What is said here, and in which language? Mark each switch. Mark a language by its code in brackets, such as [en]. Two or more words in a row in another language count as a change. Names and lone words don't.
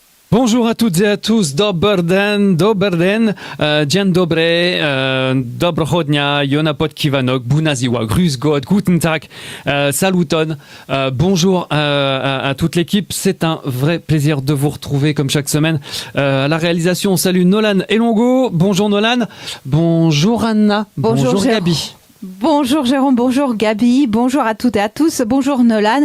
[fr] Bonjour à toutes et à tous, [bg] dober den, [pl] dzień dobry, dobrego dnia, Jona Podkivanok, Bunaziwa, [de] Grüß Gott, Guten Tag, [eo] Saluton. [fr] Bonjour à toute l'équipe, c'est un vrai plaisir de vous retrouver comme chaque semaine. À la réalisation, on salue Nolan et Longo. Bonjour Nolan, bonjour Anna, bonjour Gabi. Bonjour Jérôme, bonjour Gabi, bonjour à toutes et à tous, bonjour Nolan.